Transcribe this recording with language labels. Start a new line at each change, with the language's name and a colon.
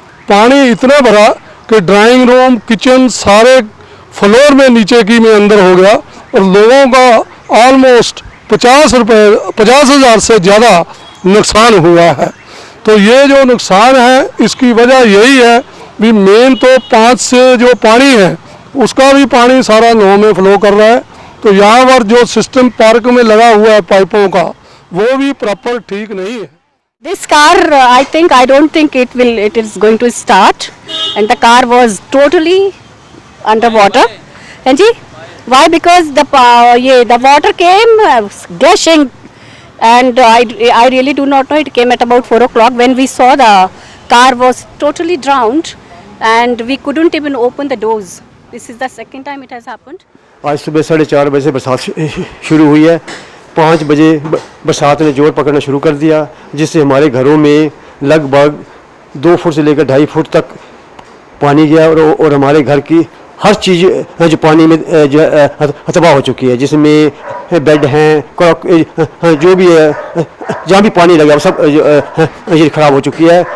Hindi: पानी इतना भरा कि ड्राइंग रूम, किचन सारे फ्लोर में नीचे की में अंदर हो गया और लोगों का ऑलमोस्ट 50,000 से ज़्यादा नुकसान हुआ है। तो ये जो नुकसान है इसकी वजह यही है भी मेन तो 5 से जो पानी है उसका भी पानी सारा 9 में फ्लो कर रहा है। तो यहाँ पर जो सिस्टम पार्क में लगा हुआ है पाइपों का वो भी प्रॉपर ठीक नहीं है।
English: This car, I don't think it is going to start, and the car was totally underwater. And why? Because the water came gushing, and I really do not know. It came at about 4 o'clock when we saw the car was totally drowned, and we couldn't even open the doors. This is the second time it has happened.
Hindi: आज सुबह 4:30 बजे से बरसात शुरू हुई है। 5 बजे बरसात ने जोर पकड़ना शुरू कर दिया, जिससे हमारे घरों में लगभग 2 फुट से लेकर 2.5 फुट तक पानी गया और हमारे घर की हर चीज़ जो पानी में जो तबाह हो चुकी है, जिसमें बेड हैं, जो भी है, जहाँ भी पानी लगा सब ये ख़राब हो चुकी है।